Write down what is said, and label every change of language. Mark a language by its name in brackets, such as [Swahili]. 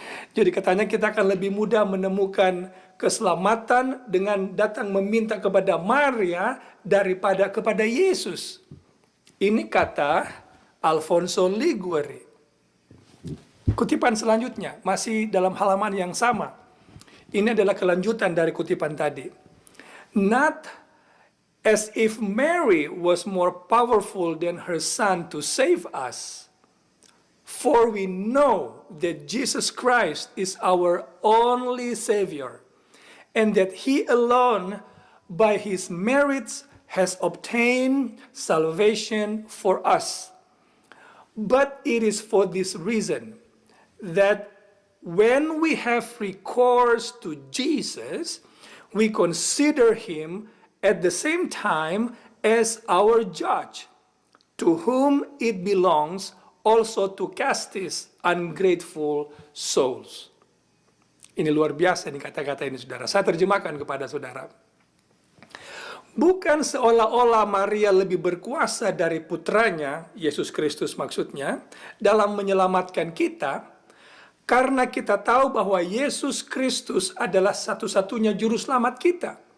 [Indonesian] Jadi katanya kita akan lebih mudah menemukan keselamatan dengan datang meminta kepada Maria daripada kepada Yesus. Ini kata Alfonso Liguori. Kutipan selanjutnya masih dalam halaman yang sama. Ini adalah kelanjutan dari kutipan tadi. [English] Not as if Mary was more powerful than her son to save us. For we know that Jesus Christ is our only Savior, and that He alone, by His merits, has obtained salvation for us. But it is for this reason that when we have recourse to Jesus, we consider Him at the same time as our judge, to whom it belongs also to cast ungrateful souls. [Indonesian] Ini luar biasa nih kata-kata ini saudara. Saya terjemahkan kepada saudara. Bukan seolah-olah Maria lebih berkuasa dari putranya, Yesus Kristus maksudnya, dalam menyelamatkan kita, karena kita tahu bahwa Yesus Kristus adalah satu-satunya juru selamat kita.